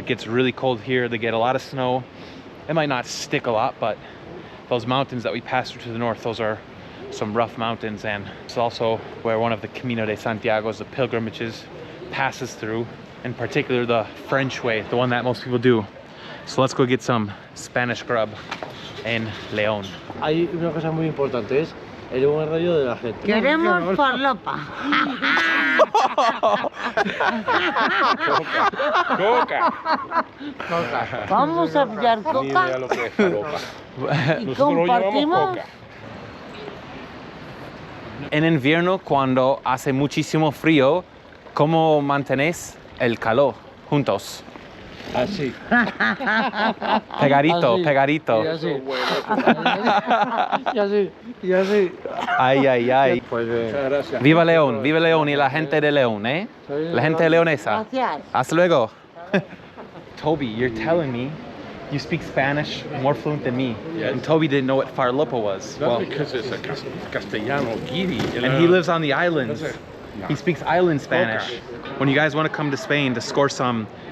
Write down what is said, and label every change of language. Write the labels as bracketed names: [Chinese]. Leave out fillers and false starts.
[English] As it gets really cold here, they get a lot of snow. It might not stick a lot, but those mountains that we passed through to the north, those are some rough mountains, and it's also where one of the Camino de Santiago's, the pilgrimages, passes through, in particular the French way, the one that most people do. So let's go get some Spanish grub in León. [Spanish] Hay una cosa muy importante, es el buen rollo de la gente. Queremos farlopa. Coca. Vamos a pillar coca. Y compartimos. En invierno, cuando hace muchísimo frío, ¿cómo mantenéis el calor juntos? Así. Pegadito, Así. pegadito. Y así. Y así. Y así. Ay, ay, ay. Pues gracias. Viva León y la gente de León, ¿eh? La gente leonesa. Gracias. Hasta luego. [English] Toby, you're telling me you speak Spanish more fluent than me. Yes. And Toby didn't know what farlopa was. That's because it's a Castellano Guiri. And he lives on the islands. He speaks island Spanish. When you guys want to come to Spain to score some